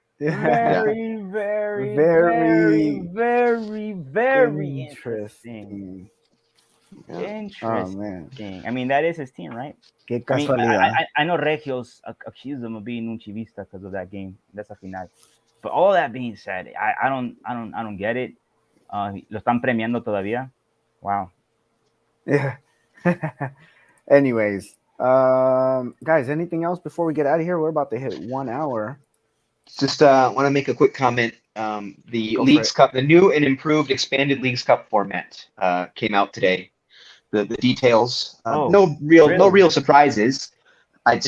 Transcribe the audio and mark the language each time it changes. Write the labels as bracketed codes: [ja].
[en] Very, very, very, very, very interesting. Yeah. Interesting. Oh, man. I mean, that is his team, right? I know Regios accused him of being [es] un chivista [en] because of that game. That's a final. But all that being said, I don't get it. [es] Lo están premiando todavía. [en] Wow. Yeah. Anyways, guys, anything else before we get out of here? We're about to hit 1 hour. Just want to make a quick comment. The Leagues Cup, the new and improved expanded Leagues Cup format came out today. The details, no real surprises. It's